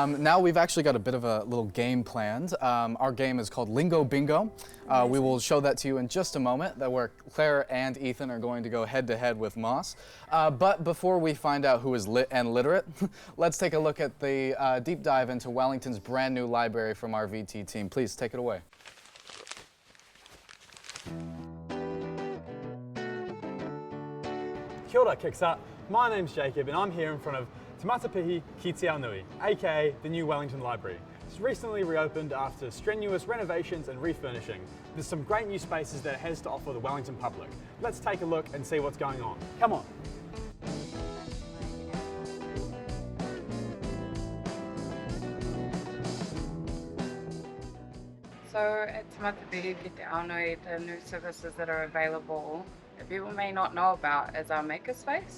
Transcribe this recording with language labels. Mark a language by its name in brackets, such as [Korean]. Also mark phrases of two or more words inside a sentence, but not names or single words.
[English] Now we've actually got a bit of a little game planned. Our game is called Lingo Bingo. We will show that to you in just a moment, that where Claire and Ethan are going to go head to head with Moss. But before we find out who is lit and literate, let's take a look at the deep dive into Wellington's brand new library from our VT team. Please take it away. [Māori] Kia ora, [English] Kickstart. My name's Jacob and I'm here in front of Te Matapihi Ki Te Ao Nui, aka the new Wellington Library. It's recently reopened after strenuous renovations and refurnishing. There's some great new spaces that it has to offer the Wellington public. Let's take a look and see what's going on. Come on. So at Te Matapihi Ki Te Ao Nui, the new services that are available that people may not know about is our makerspace.